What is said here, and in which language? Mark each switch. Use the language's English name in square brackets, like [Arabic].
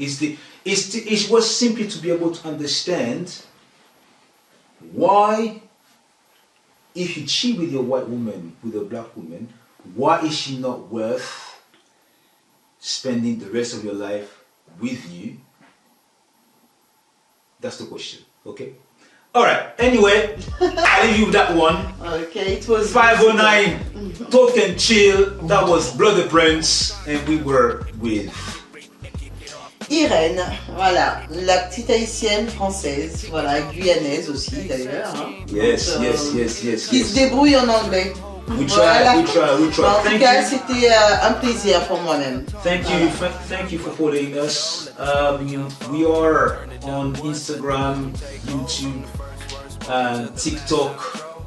[English] It was simply to be able to understand why, if you cheat with your white woman with a black woman, why is she not worth spending the rest of your life with you? That's the question, okay? All right, anyway, I'll leave you with that one. Okay, it was 509, Talk and Chill. That was Brother Prince, and we were with [French] Irène, voilà, la petite haïtienne française, voilà, guyanaise aussi d'ailleurs. Hein. [English] Yes. [French] Qui se débrouille en anglais. [English] We try. [French] En tout [English] Thank [French] cas, [English] you. [French] c'était un plaisir pour moi-même. [English] Thank you for following us. We are on Instagram, YouTube, TikTok.